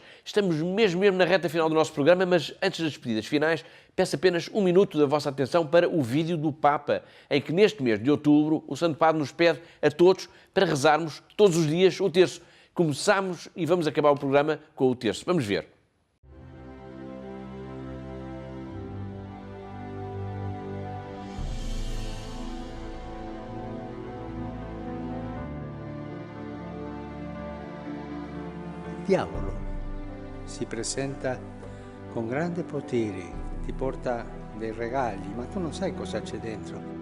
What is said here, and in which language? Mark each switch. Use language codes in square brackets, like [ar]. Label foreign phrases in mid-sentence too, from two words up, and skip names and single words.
[pt] Estamos mesmo na reta final do nosso programa, mas antes das despedidas finais, peço apenas um minuto da vossa atenção para o vídeo do Papa, em que neste mês de outubro o Santo Padre nos pede a todos para rezarmos todos os dias o terço. Começamos e vamos acabar o programa com o terço. Vamos ver. [it] Diavolo si presenta con grande potere, ti porta dei regali, ma tu non sai cosa c'è dentro.